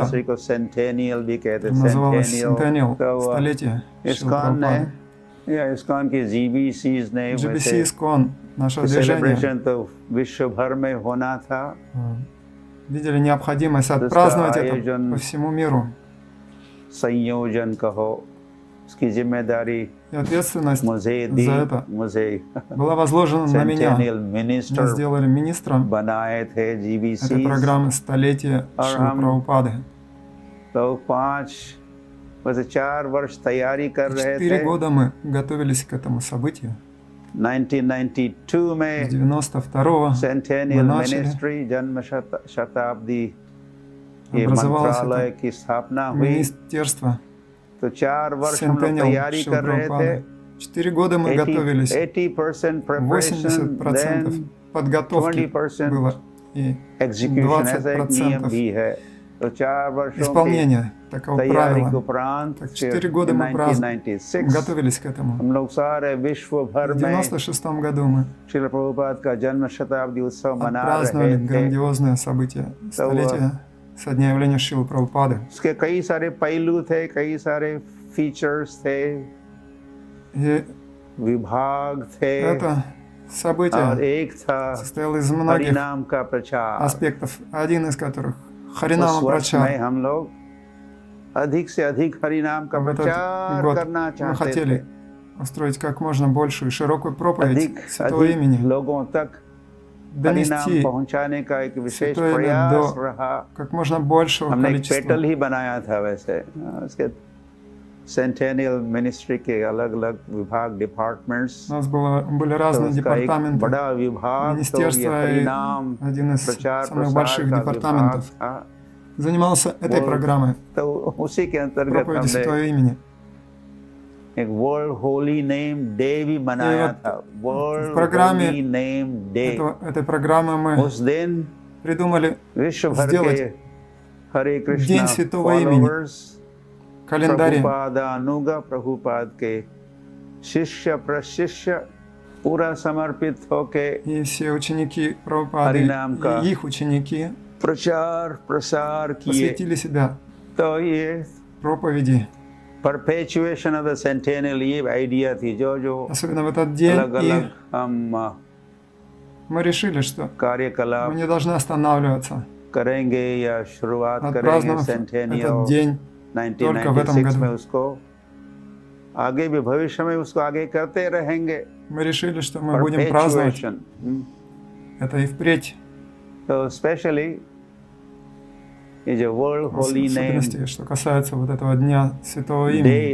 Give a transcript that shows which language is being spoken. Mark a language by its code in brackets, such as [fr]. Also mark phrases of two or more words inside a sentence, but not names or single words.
[hi] anniversary को सेंटेनियल भी कहते, [ru] называлась [hi] सेंटेनियल। Centennial, तो [ru] столетие Шрила [hi] इस्कॉन ने [ru] Прабхупады. [hi] या इस्कॉन की GBCs ने [ru] GBC [hi] वैसे [ru] Искон нашего движения [hi] तो विश्व भर में होना था, [ru] видели необходимость отпраздновать это по всему миру. [hi] संयोजन कहो, उसकी जिम्मेदारी [ru] И ответственность за это была возложена на меня. Меня сделали министром этой программы «Столетие Шрила Прабхупады». [hi] तो 4 वर्ष तैयारी कर रहे थे। [ru] 4 года мы готовились к этому событию. [hi] 1992 में [ru] с 92-го [en] centennial ministry [hi] जन्म शताब्दी के मंत्रालय की स्थापना हुई। [ru] Министерство [hi] तो 4 वर्ष हम लोग तैयारी कर रहे थे। [ru] 4 года мы готовились. [hi] 80% preparation, [ru] 80% подготовки было и 20% [hi] तो 4 वर्षों [ru] исполнения такого правила. Так 4 года мы готовились к этому. [hi] हम लोग सारे विश्व भर [ru] В 96-м году мы [hi] श्रील प्रभुपाद का जन्म शताब्दी उत्सव मना [ru] отпраздновали [hi] रहे थे। [ru] грандиозное событие столетия со дня явления Шрилы Прабхупады. [hi] उसके कई सारे पहलू थे, कई सारे फीचर्स थे, विभाग थे। [ru] Это событие состояло из многих аспектов, один из которых Харинама Прачар. [hi] हम लोग अधिक से अधिक हरिनाम का प्रचार करना चाहते थे। [ru] Мы хотели устроить как можно большую и широкую проповедь Святого имени, донести Святое имя до как можно большего количества. [hi] ही बनाया था वैसे। उसके [en] centennial ministry [hi] के अलग-अलग विभाग, डिपार्टमेंट्स। [ru] У нас были разные департаменты, [hi] बड़ा विभाग, [ru] министерство и один из самых больших департаментов занимался этой программой проповеди Святого имени. [hi] एक वर्ल्ड होली नेम डे भी मनाया था। [ru] В программе этой программы мы придумали сделать День Святого имени, календаре. [hi] प्रभुपाद के शिष्य प्रशिष्य पूरा समर्पित होके [ru] и все ученики Прабхупады и их ученики [hi] प्रचार प्रसार किए, [ru] посвятили себя проповеди. [en] Perpetuation of the centennial [hi] ये आइडिया थी, जो [ru] особенно в этот день, [hi] अलग-अलग हम [ru] мы решили, что [hi] कार्यकलाप [ru] мы не должны останавливаться, [hi] करेंगे या शुरुआत करेंगे सेंटेनियल [ru] этот день только в этом [hi] 1996 में [ru] году. [hi] उसको आगे भी भविष्य में उसको आगे करते रहेंगे। [ru] Мы решили, что мы будем праздновать это и впредь. [en] So especially [hi] ये जो वर्ल्ड होली नेम [ru] что касается вот этого дня Святого имени,